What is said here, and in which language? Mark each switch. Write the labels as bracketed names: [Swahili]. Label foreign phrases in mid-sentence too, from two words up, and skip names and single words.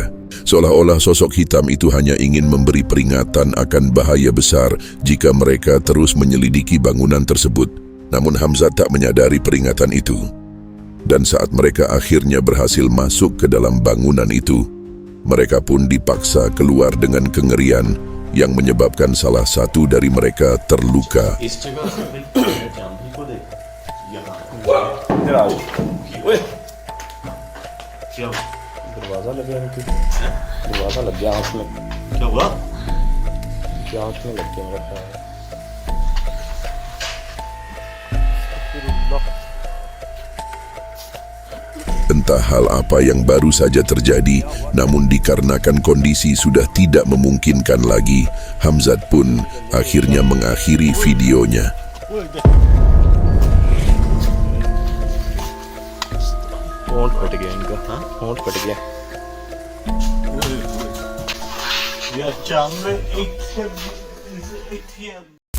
[Indonesian] Seolah-olah sosok hitam itu hanya ingin memberi peringatan akan bahaya besar jika mereka terus menyelidiki bangunan tersebut. Namun Hamzah tak menyadari peringatan itu. Dan saat mereka akhirnya berhasil masuk ke dalam bangunan itu, mereka pun dipaksa keluar dengan kengerian yang menyebabkan salah satu dari mereka terluka. [Hindi] दरवाजा लग गया कि दरवाजा लग गया आँख में क्या हुआ आँख में लग गया मेरा ख्याल [Indonesian] Entah hal apa yang baru saja terjadi, namun dikarenakan kondisi sudah tidak memungkinkan lagi, Hamzat pun akhirnya mengakhiri videonya. [Hindi] होंठ फट गया इनका हाँ होंठ फट गया Ya canlı